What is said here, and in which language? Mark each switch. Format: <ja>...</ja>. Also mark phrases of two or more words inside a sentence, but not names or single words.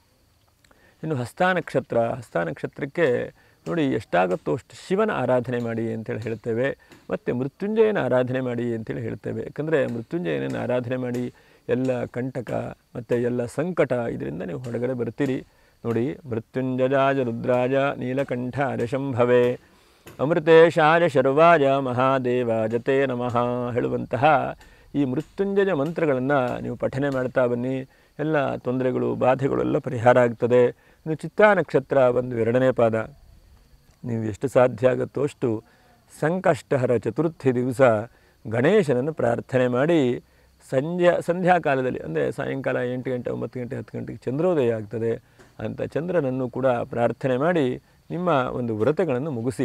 <kn>ಇನ್ನು ಹಸ್ತಾನಕ್ಷತ್ರಕ್ಕೆ ನೋಡಿ, ಎಷ್ಟಾಗುತ್ತೋ ಅಷ್ಟು ಶಿವನ ಆರಾಧನೆ ಮಾಡಿ ಅಂತೇಳಿ ಹೇಳ್ತೇವೆ. ಮತ್ತು ಮೃತ್ಯುಂಜಯನ ಆರಾಧನೆ ಮಾಡಿ ಅಂತೇಳಿ ಹೇಳ್ತೇವೆ. ಯಾಕಂದರೆ ಮೃತ್ಯುಂಜಯನನ್ನು ಆರಾಧನೆ ಮಾಡಿ ಎಲ್ಲ ಕಂಟಕ ಮತ್ತು ಎಲ್ಲ ಸಂಕಟ ಇದರಿಂದ ನೀವು ಹೊರಗಡೆ ಬರ್ತೀರಿ. ನೋಡಿ,</kn> <sa>ಮೃತ್ಯುಂಜಯಾಯ ರುದ್ರಾಯ ನೀಲಕಂಠಾಯ ಶಂಭವೇ ಅಮೃತೇಶಾಯ ಶರ್ವಾಯ ಮಹಾದೇವಾಯ ತೇ ನಮಃ</sa> <kn>ಹೇಳುವಂತಹ ಈ ಮೃತ್ಯುಂಜಯ ಮಂತ್ರಗಳನ್ನು ನೀವು ಪಠನೆ ಮಾಡ್ತಾ ಬನ್ನಿ. ಎಲ್ಲ ತೊಂದರೆಗಳು ಬಾಧೆಗಳು ಎಲ್ಲ ಪರಿಹಾರ ಆಗ್ತದೆ. ಇನ್ನು ಚಿತ್ತಾ ನಕ್ಷತ್ರ ಒಂದು 2ನೇ ಪಾದ. ನೀವು ಎಷ್ಟು ಸಾಧ್ಯ ಆಗುತ್ತೋ ಅಷ್ಟು ಸಂಕಷ್ಟಹರ ಚತುರ್ಥಿ ದಿವಸ ಗಣೇಶನನ್ನು ಪ್ರಾರ್ಥನೆ ಮಾಡಿ ಸಂಧ್ಯಾ ಕಾಲದಲ್ಲಿ ಅಂದರೆ ಸಾಯಂಕಾಲ 8 ಗಂಟೆ 9 ಗಂಟೆ 10 ಗಂಟೆಗೆ ಚಂದ್ರೋದಯ ಆಗ್ತದೆ ಅಂತ ಚಂದ್ರನನ್ನು ಕೂಡ ಪ್ರಾರ್ಥನೆ ಮಾಡಿ ನಿಮ್ಮ ಒಂದು ವ್ರತಗಳನ್ನು ಮುಗಿಸಿ.</kn>